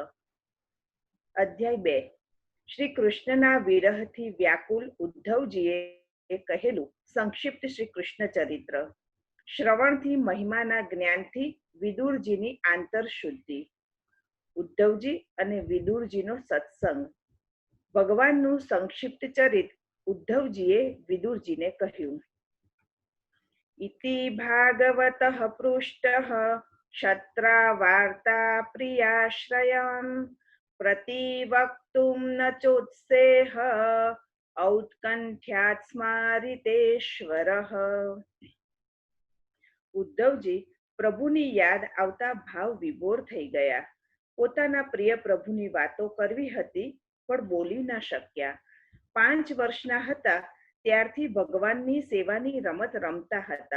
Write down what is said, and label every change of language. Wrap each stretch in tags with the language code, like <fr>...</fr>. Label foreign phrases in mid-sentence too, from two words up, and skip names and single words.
<gu>અધ્યાય 2, શ્રી કૃષ્ણના વિરહથી વ્યાકુલ ઉદ્ધવજીએ કહેલું સંક્ષિપ્ત શ્રી કૃષ્ણ ચરિત્ર। શ્રવણથી મહિમાના જ્ઞાનથી વિદુરજીની આંતરશુદ્ધિ। ઉદ્ધવજી અને વિદુરજીનો સત્સંગ। ભગવાનનું સંક્ષિપ્ત ચરિત ઉદ્ધવજીએ વિદુરજીને કહ્યું।</gu> <sa>इति भागवतः पृष्टः क्षत्रा प्रियाश्रयम् प्रतिवक्तुं न चोत्सेह औत्कण्ठ्यात् स्मारितेश्वरः।</sa> <gu>ઉદ્ધવજી પ્રભુની યાદ આવતા ભાવ વિભોર થઈ ગયા। પોતાના પ્રિય પ્રભુની વાતો કરવી હતી પણ બોલી ન શક્યા। 5 વર્ષના હતા ત્યારથી ભગવાનની સેવાની રમત રમતા હતા।</gu>